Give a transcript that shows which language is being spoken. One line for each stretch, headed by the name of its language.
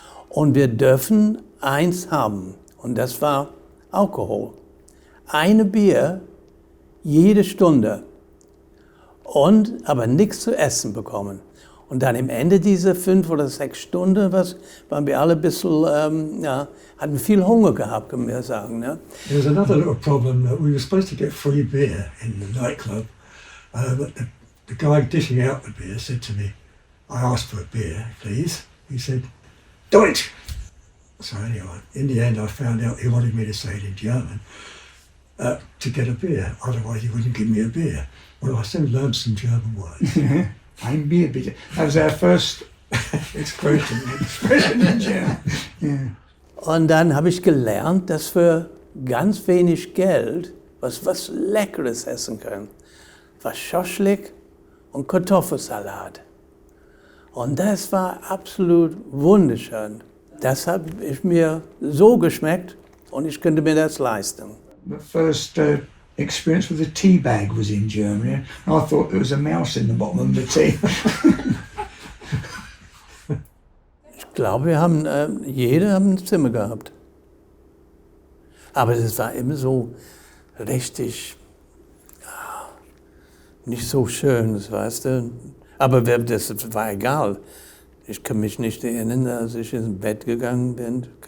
German: Und wir dürfen eins haben, und das war Alkohol. Eine Bier jede Stunde. Aber nichts zu essen bekommen. Und dann am Ende dieser 5 oder 6 Stunden waren wir alle ein bisschen, hatten viel Hunger gehabt, können wir sagen. Ne?
English: There was another little problem that we were supposed to get free beer in the nightclub, but the guy dishing out the beer said to me, I asked for a beer, please. He said, Deutsch! So anyway, in the end I found out he wanted me to say it in German to get a beer, otherwise he wouldn't give me a beer. Well, I soon learned some German words.
German: Ein Bier bitte.
English: That was our first expression in German. Yeah.
German: Und dann habe ich gelernt, dass wir ganz wenig Geld was Leckeres essen können. Was Schoschlik und Kartoffelsalat. Und das war absolut wunderschön. Das hat mir so geschmeckt und ich könnte mir das leisten.
English: The first experience with a tea bag was in Germany. And I thought there was a mouse in the bottom of the tea.
German: Ich glaube, jeder hat ein Zimmer gehabt. Aber das war immer so richtig, nicht so schön, weißt du. Aber das war egal. Ich kann mich nicht erinnern, als ich ins Bett gegangen bin.